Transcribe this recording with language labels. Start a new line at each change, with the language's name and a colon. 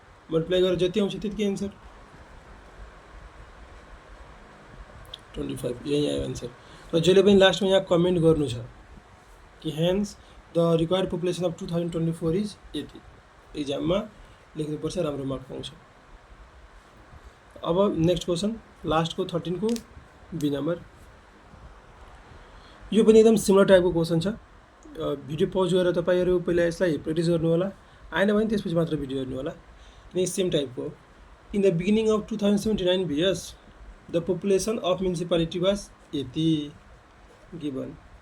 Nepali: Multiply गरेर जति आउँछ त्यतिकै एन्सर 25, यही आयो एन्सर। र जहिले पनि लास्टमा यहाँ कमेन्ट गर्नु छ कि
English: Hence the required population of 2024 is यति।
Nepali: एक्जाममा लेख्नुपर्छ, राम्रो मार्क पाउँछ। अब नेक्स्ट क्वेसन, लास्टको 13 को बी नम्बर। यो पनि एकदम सिमिलर टाइपको क्वेसन छ। भिडियो पज गरेर तपाईहरु पहिला यसलाई प्र्याक्टिस गर्नु होला, आएन भने त्यसपछि मात्र भिडियो हेर्नु होला, किनकि सेम टाइपको हो।
English: In the beginning of 2079 BS the population of municipality was यति given.